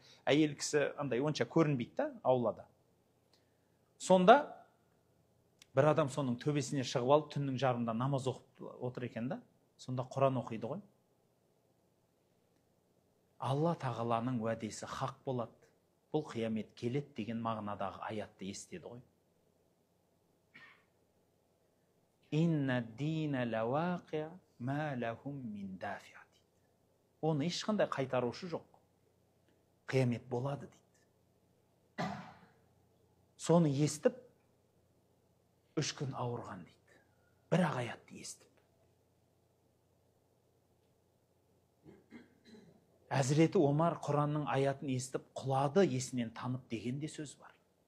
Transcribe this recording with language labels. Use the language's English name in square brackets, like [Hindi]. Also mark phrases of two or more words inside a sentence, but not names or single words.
[Kazakh] Әйел кісі андай онша көрінбейді да, аулада. Сонда бір адам соның төбесіне шығып алып, түннің жарымында намаз оқып отыр екен да. Сонда Құран оқиды ғой. Алла тағаланың уәдесі хақ болады. Бұл қиямет келеді деген мағынадағы аятты естеді ғой. [Arabic] إن الدين لواقع ما لهم من دافع. [Kazakh] Оны ешқандай қайтарушы жоқ. Қиямет болады дейді. Соны естіп, 3 күн ауырған дейді. Бір-ақ аятты естіп. Әзіреті Омар Құранның аятын естіп, құлады, есінен танып деген де сөз бар.